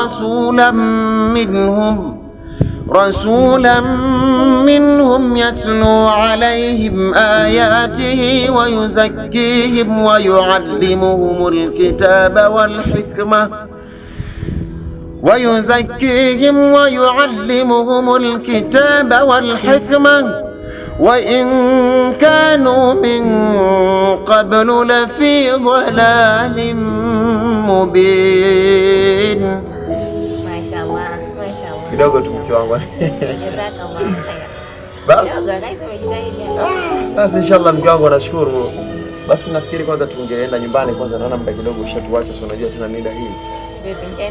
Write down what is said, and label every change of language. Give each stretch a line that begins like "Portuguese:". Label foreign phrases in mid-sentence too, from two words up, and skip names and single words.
Arabic: رسولا منهم يتلو عليهم آياته ويزكيهم ويعلمهم الكتاب والحكمة وإن كانوا من قبل لفي ضلال مبين. ما شاء الله ما شاء الله.
Swahili: Kidogo tu mke wangu.
Arabic: جزاك الله خير.
Swahili: Basi inshallah mke wangu, nashukuru. Basi nafikiri kwanza tungeenda nyumbani kwanza, naona muda kidogo ushatuacha, sio unajua tena mida hii. Vipi njana?